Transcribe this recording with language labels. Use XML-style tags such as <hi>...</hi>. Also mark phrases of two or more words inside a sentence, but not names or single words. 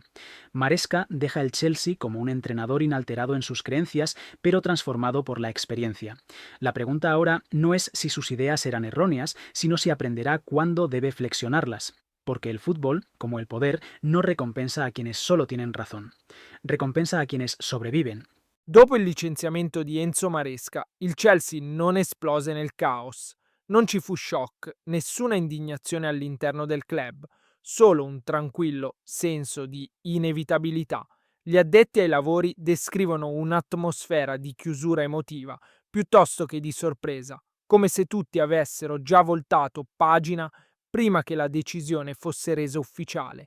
<es>Maresca deja el Chelsea como un entrenador inalterado en sus creencias, pero transformado por la experiencia. La pregunta ahora no es si sus ideas eran erróneas, sino si aprenderá cuándo debe flexionarlas. Porque el fútbol, como el poder, no recompensa a quienes solo tienen razón. Recompensa a quienes sobreviven.</es> <it>Dopo il licenziamento di Enzo Maresca, il Chelsea non esplose nel caos. Non ci fu shock, nessuna indignazione all'interno del club, solo un tranquillo senso di inevitabilità. Gli addetti ai lavori descrivono un'atmosfera di chiusura emotiva piuttosto che di sorpresa, come se tutti avessero già voltato pagina prima che la decisione fosse resa ufficiale.</it>